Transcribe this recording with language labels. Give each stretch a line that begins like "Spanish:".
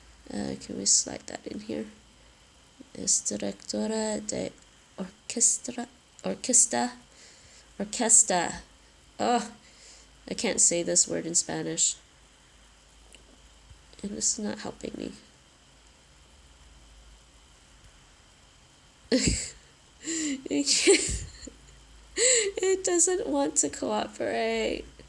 English: Can we slide that in here?
Spanish: Es directora de orquesta. Orquesta.
English: Oh, I can't say this word in Spanish. And this is not helping me. It doesn't want to cooperate.